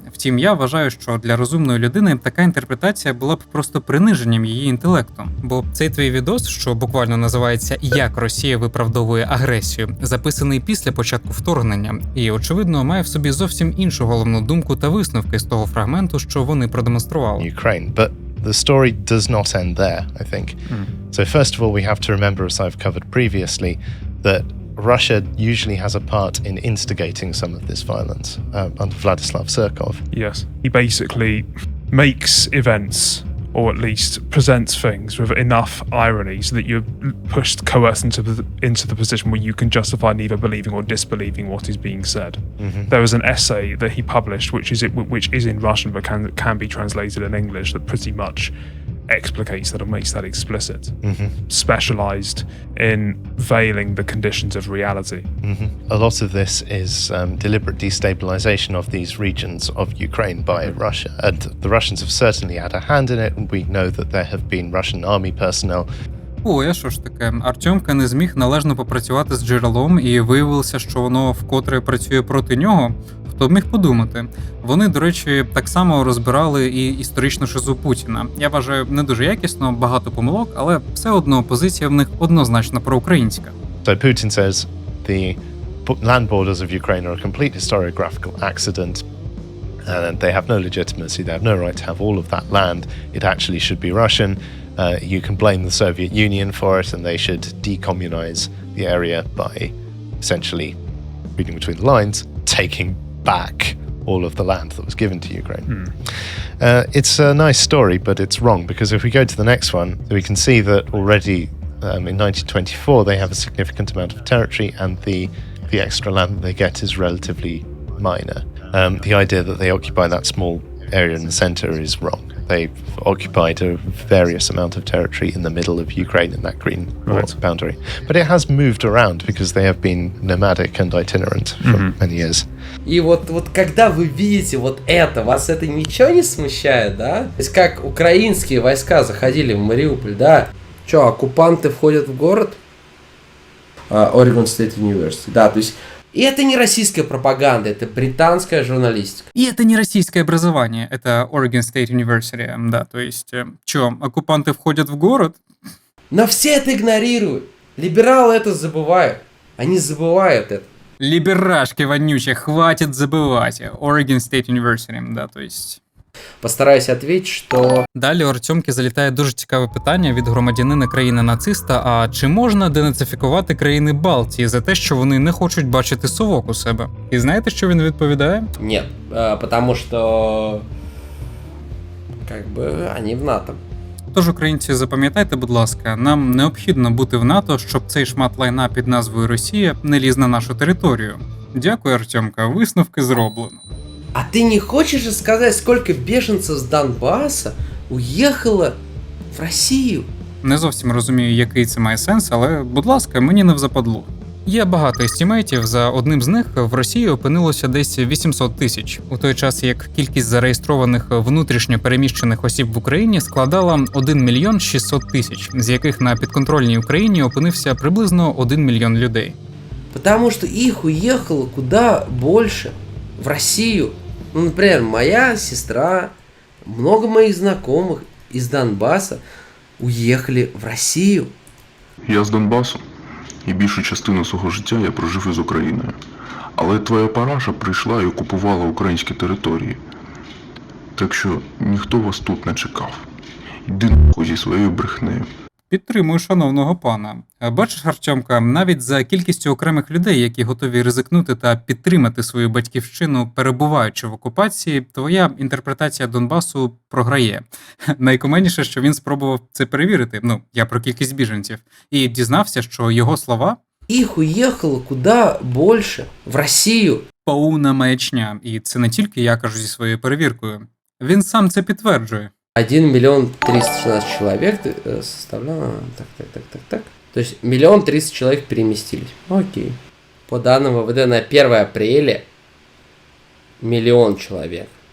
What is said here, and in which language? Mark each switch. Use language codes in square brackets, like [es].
[uk] Втім, я вважаю, що для розумної людини така інтерпретація була б просто приниженням її інтелекту. Бо цей твій відос, що буквально називається «Як Росія виправдовує агресію», записаний після початку вторгнення, і, очевидно, має в собі зовсім іншу головну думку та висновки з того фрагменту, що вони продемонстрували. [en] Ukraine, but the story does not end there, I think. So first of all, we have to remember, as I've covered previously, that Russia usually has a part in instigating some of this violence under Vladislav Surkov. Yes, he basically makes events, or at least presents things with enough irony so that you're pushed, coerced into the position where you can justify neither believing or disbelieving what is being said. Mm-hmm. There was an essay that he published, which is in Russian but can be translated in English, that pretty much explicates that or makes that explicit. Mm-hmm. Specialized in veiling the conditions of reality. Mm-hmm. A lot of this is deliberate destabilization of these regions of Ukraine by Russia, and the Russians have certainly had a hand in it. We know that there have been Russian army personnel. [uk] Ой, а що ж таке? Артемка не зміг належно попрацювати з джерелом, і виявилося, що воно вкотре працює проти нього. Хто б міг подумати? Вони, до речі, так само розбирали і історичну шизу Путіна. Я вважаю, не дуже якісно, багато помилок, але все одно позиція в них однозначно проукраїнська. [en] So Putin says the land borders of Ukraine are a complete historiographical accident. And they have no legitimacy, they have no right to have all of that land. It actually should be Russian. You can blame the Soviet Union for it, and they should decommunize the area by essentially, reading between the lines, taking back all of the land that was given to Ukraine. It's a nice story, but it's wrong, because if we go to the next one, we can see that already in 1924 they have a significant amount of territory, and the extra land that they get is relatively minor. The idea that they occupy that small area in the center is wrong. They've occupied a various amount of territory in the middle of Ukraine in that green boundary. But it has moved around because they have been nomadic and itinerant for many years. [ru] И вот когда вы видите вот это, вас это ничего не смущает, да? То есть как украинские войска заходили в Мариуполь, да? Что, оккупанты входят в город? Oregon State University, да, то есть и это не российская пропаганда, это британская журналистика. И это не российское образование, это Oregon State University, да, то есть, что, оккупанты входят в город? Но все это игнорируют. Либералы это забывают. Они забывают это. Либерашки вонючие, хватит забывать. Oregon State University, да, то есть. [uk] Постараюсь відповісти, що... Далі у Артемки залітає дуже цікаве питання від громадянина країни-нациста, а чи можна денацифікувати країни Балтії за те, що вони не хочуть бачити совок у себе? І знаєте, що він відповідає? Ні, тому що... вони в НАТО. Тож, українці, запам'ятайте, будь ласка, нам необхідно бути в НАТО, щоб цей шмат лайна під назвою Росія не ліз на нашу територію. Дякую, Артемка, висновки зроблено. [ru] А ты не хочешь сказать, сколько беженцев с Донбасса уехало в Росію? [uk] Не зовсім розумію, який це має сенс, але, будь ласка, мені не взападло. Є багато естімейтів, за одним з них в Росії опинилося десь 800 тисяч, у той час як кількість зареєстрованих внутрішньо переміщених осіб в Україні складала 1 мільйон 600 тисяч, з яких на підконтрольній Україні опинився приблизно 1 мільйон людей. [ru] Потому что их уехало куда больше в Россию. Ну, например, моя сестра, много моих знакомых из Донбасса уехали в Росію. [uk] Я з Донбасу, і більшу частину свого життя я прожив із Україною. Але твоя параша прийшла і окупувала українські території. Так що ніхто вас тут не чекав. Іди нахуй зі своєю брехнею. Підтримую шановного пана. Бачиш, Артемка, навіть за кількістю окремих людей, які готові ризикнути та підтримати свою батьківщину, перебуваючи в окупації, твоя інтерпретація Донбасу програє. Найкуменніше, що він спробував це перевірити, я про кількість біженців, і дізнався, що його слова «Їх уїхало куди більше в Росію». Повна маячня, і це не тільки я кажу зі своєю перевіркою. Він сам це підтверджує. [ru] 1 миллион 316 человек составляло... Так. То есть 1 300 000 человек переместились. Окей. По данным ВВД на 1 апреля 1 миллион человек.